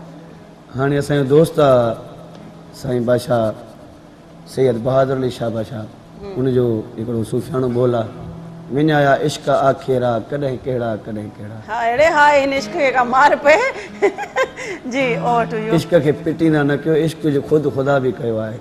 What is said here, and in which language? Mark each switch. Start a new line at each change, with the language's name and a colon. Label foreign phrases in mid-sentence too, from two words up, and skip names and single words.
Sindhi: हाणे असांजो दोस्त आहे साईं बादशाह सैयद बहादुर अली शाह बादशाह उनजो हिकिड़ो सूफ़ियानो बोल आहे विञाया इश्क आखेरा कॾहिं कहिड़ा कॾहिं कहिड़ा। हा अड़े हा हिन इश्क खे का मार पए जी
English: over to you.
Sindhi: इश्क खे पिटींदा न कयो इश्क जो ख़ुदि ख़ुदा बि कयो आहे।